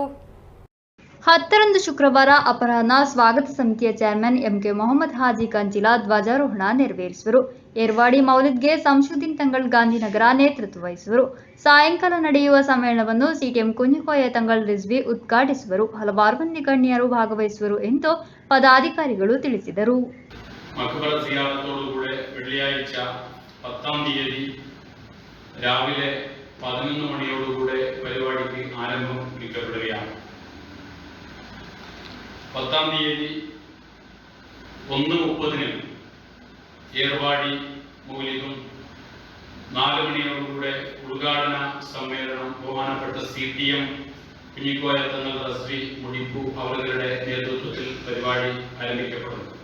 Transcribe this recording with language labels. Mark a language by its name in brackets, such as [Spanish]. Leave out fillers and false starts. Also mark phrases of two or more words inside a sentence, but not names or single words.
[Kannada] 10ರಂದು ಶುಕ್ರವಾರ ಅಪರಾಹ್ನ ಸ್ವಾಗತ ಸಮಿತಿಯ ಚೇರ್ಮನ್ ಎಂಕೆ ಮೊಹಮ್ಮದ್ ಹಾಜಿ ಕಂಚಿಲಾ ಧ್ವಜಾರೋಹಣ ನೆರವೇರಿಸುವರು. ಏರ್ವಾಡಿ ಮೌಲಿದ್ಗೆ ಸಂಶುದ್ದೀನ್ ತಂಗಳ್ ಗಾಂಧಿನಗರ ನೇತೃತ್ವ ವಹಿಸುವರು. ಸಾಯಂಕಾಲ ನಡೆಯುವ ಸಮ್ಮೇಳನವನ್ನು ಸಿಟಿಎಂ ಕುಂಜಿಕೋಯ ತಂಗಳ್ ರಿಜ್ವಿ ಉದ್ಘಾಟಿಸುವರು. ಹಲವಾರು ಮಂದಿ ಗಣ್ಯರು ಭಾಗವಹಿಸುವರು ಎಂದು ಪದಾಧಿಕಾರಿಗಳು ತಿಳಿಸಿದರು. [Malayalam] വെള്ളിയാഴ്ച 10-ാം തീയതി രാവിലെ 11 മണിയോടുകൂടെ പരിപാടിക്ക് ആരംഭം കുറിക്കപ്പെടുകയാണ്. 10-ാം തീയതി 1:30 ഏർവാടി മൗലിദും 4 മണിയോടുകൂടെ ഉദ്ഘാടന സമ്മേളനം ബഹുമാനപ്പെട്ട CTM കുഞ്ഞിക്കോയ തങ്ങൾ റസ്വി മുടിപ്പു അവരുടെ നേതൃത്വത്തിൽ പരിപാടി ആരംഭിക്കപ്പെടുന്നു.